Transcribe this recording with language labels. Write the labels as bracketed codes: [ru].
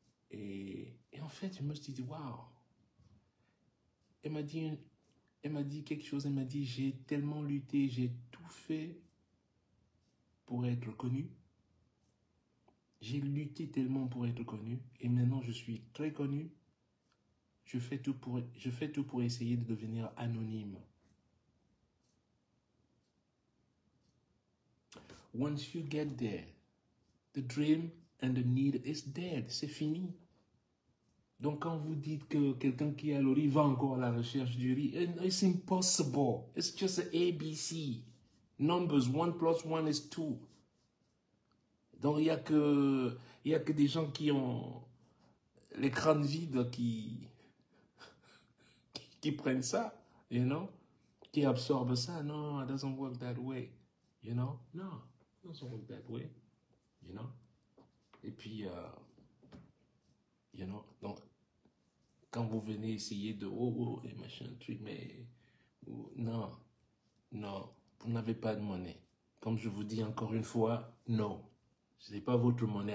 [fr] Et en fait, je me suis dit, waouh. Elle m'a dit quelque chose, elle m'a dit, j'ai tellement lutté, j'ai tout fait pour être connu. J'ai lutté tellement pour être connu. Et maintenant, je suis très connu. Je fais tout pour essayer de devenir anonyme. [en] Once you get there, the dream and the need is dead. [fr] C'est fini. Donc quand vous dites que quelqu'un qui a le riz va encore à la recherche du riz, [en] it's impossible. It's just an ABC. Numbers, 1 + 1 is 2. [fr] Donc il y a que des gens qui ont les crânes vides qui prennent ça, [en] you know, [fr] qui absorbent ça. [en] No, it doesn't work that way, you know. No, it doesn't work that way, you know. [fr] Et puis, [en] you know, [fr] donc, quand vous venez essayer de, et machin, truc, mais, non, vous n'avez pas de monnaie. Comme je vous dis encore une fois, non, ce n'est pas votre monnaie.